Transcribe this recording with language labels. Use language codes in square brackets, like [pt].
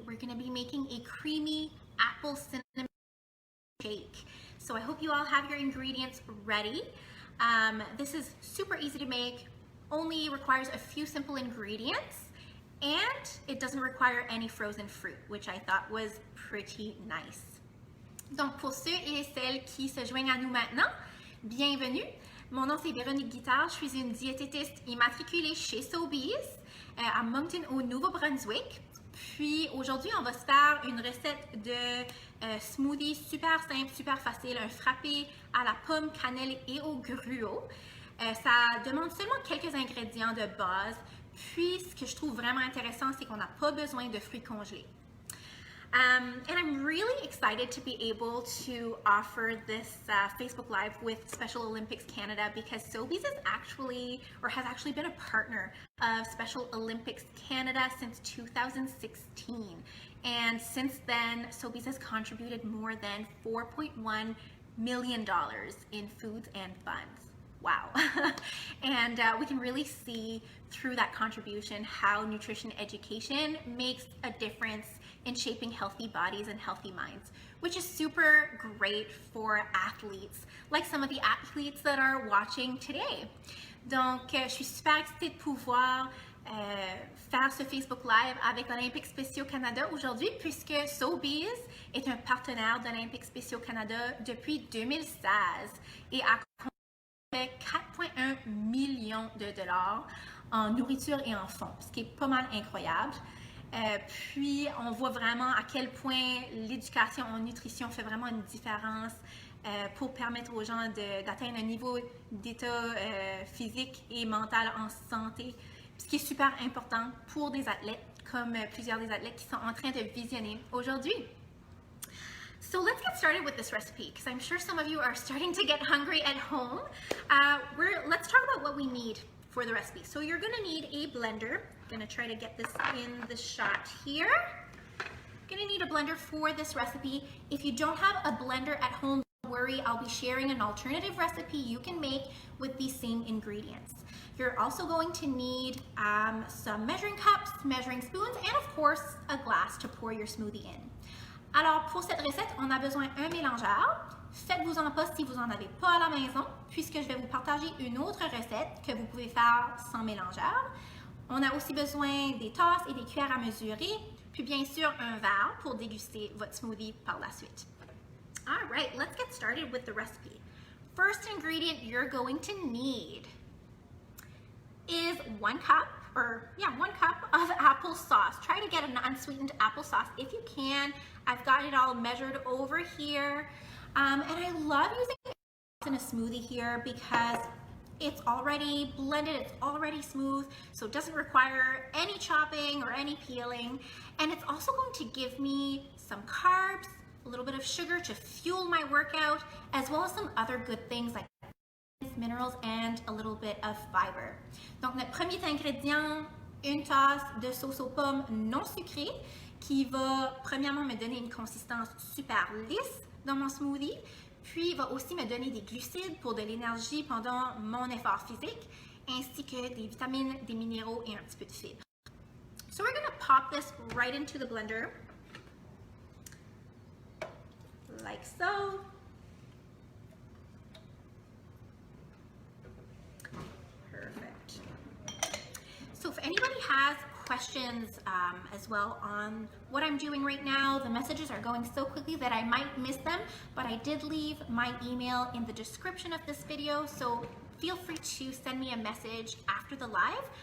[en] We're going to be making a creamy apple cinnamon shake. So I hope you all have your ingredients ready. This is super easy to make, only requires a few simple ingredients, and it doesn't require any frozen fruit, which I thought was pretty nice. [fr] Donc pour ceux et celles qui se joignent à nous maintenant, bienvenue. Mon nom c'est Véronique Guittard, je suis une diététiste immatriculée chez Sobeys à Moncton au Nouveau-Brunswick. Puis aujourd'hui, on va se faire une recette de smoothie super simple, super facile, un frappé à la pomme, cannelle et au gruau. Ça demande seulement quelques ingrédients de base. Puis ce que je trouve vraiment intéressant, c'est qu'on n'a pas besoin de fruits congelés. [en] And I'm really excited to be able to offer this Facebook Live with Special Olympics Canada because Sobeys is actually, or has actually been a partner of Special Olympics Canada since 2016. And since then, Sobeys has contributed more than $4.1 million in foods and funds. Wow. And we can really see through that contribution how nutrition education makes a difference in shaping healthy bodies and healthy minds, which is super great for athletes, like some of the athletes that are watching today. [fr] Donc, je suis super excitée de pouvoir faire ce Facebook Live avec l'Olympique Spéciaux Canada aujourd'hui, puisque Sobeys est un partenaire d'Olympique Spéciaux Canada depuis 2016 et a 4,1 millions de dollars en nourriture et en fonds, ce qui est pas mal incroyable. Puis on voit vraiment à quel point l'éducation en nutrition fait vraiment une différence pour permettre aux gens d'atteindre un niveau d'état physique et mental en santé, ce qui est super important pour des athlètes comme plusieurs des athlètes qui sont en train de visionner aujourd'hui. [en] So let's get started with this recipe because I'm sure some of you are starting to get hungry at home. Let's talk about what we need for the recipe. So you're going to need a blender. I'm going to try to get this in the shot here. Going to need a blender for this recipe. If you don't have a blender at home, don't worry, I'll be sharing an alternative recipe you can make with these same ingredients. You're also going to need some measuring cups, measuring spoons, and of course a glass to pour your smoothie in. [fr] Alors, pour cette recette, on a besoin d'un mélangeur. Faites-vous-en pas si vous n'en avez pas à la maison, puisque je vais vous partager une autre recette que vous pouvez faire sans mélangeur. On a aussi besoin des tasses et des cuillères à mesurer, puis bien sûr un verre pour déguster votre smoothie par la suite. [en] All right, let's get started with the recipe. First ingredient you're going to need is 1 cup of applesauce. Try to get an unsweetened applesauce if you can. I've got it all measured over here. And I love using it in a smoothie here because it's already blended, it's already smooth, so it doesn't require any chopping or any peeling. And it's also going to give me some carbs, a little bit of sugar to fuel my workout, as well as some other good things like minerals and a little bit of fiber. [fr] Donc notre premier ingrédient, une tasse de sauce aux pommes non sucrée qui va premièrement me donner une consistance super lisse dans mon smoothie, puis va aussi me donner des glucides pour de l'énergie pendant mon effort physique, ainsi que des vitamines, des minéraux et un petit peu de fibres. [en] So we're going to pop this right into the blender, like so. Perfect. So for anybody has questions as well on what I'm doing right now, the messages are going so quickly that I might miss them, but I did leave my email in the description of this video, so feel free to send me a message after the live.